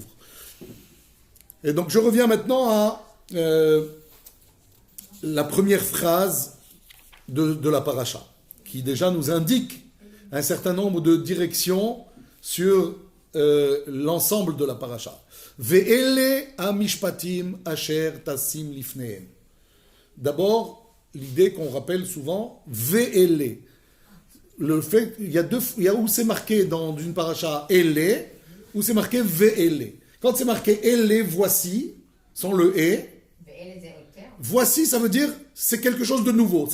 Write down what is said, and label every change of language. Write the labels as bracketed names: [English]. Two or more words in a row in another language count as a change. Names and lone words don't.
[French] Et donc je reviens maintenant à la première phrase de la paracha, qui déjà nous indique un certain nombre de directions sur l'ensemble de la paracha. [Hebrew] ואלה המשפטים אשר תשים לפניהם. [French] D'abord, l'idée qu'on rappelle souvent, ve'ele. Le fait, il y a où c'est marqué dans une paracha ele, où c'est marqué ve'ele. Quand c'est marqué ele, voici, sans le e, voici, ça veut dire c'est quelque chose de nouveau.